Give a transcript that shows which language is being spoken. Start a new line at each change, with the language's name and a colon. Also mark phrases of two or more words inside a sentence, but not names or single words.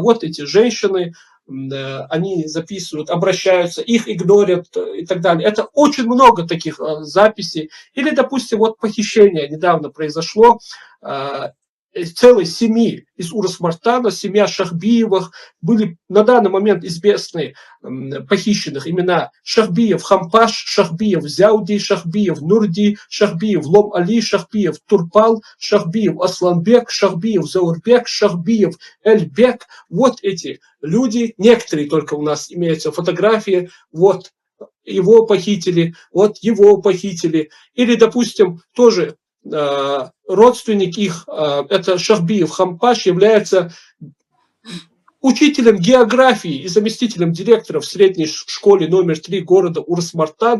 Russian: Вот эти женщины, они записывают, обращаются, их игнорят и так далее. Это очень много таких записей. Или, допустим, вот похищение недавно произошло целой семьи из Урус-Мартана, семья Шахбиевых. Были на данный момент известны похищенных имена Шахбиев Хампаш, Шахбиев Зяуди, Шахбиев Нурди, Шахбиев Лом-Али, Шахбиев Турпал, Шахбиев Асланбек, Шахбиев Заурбек, Шахбиев Эльбек. Вот эти люди, некоторые только у нас имеются фотографии, вот его похитили, вот его похитили. Или, допустим, тоже родственник их, это Шахбиев Хампаш, является учителем географии и заместителем директора в средней школе номер 3 города Урус-Мартан.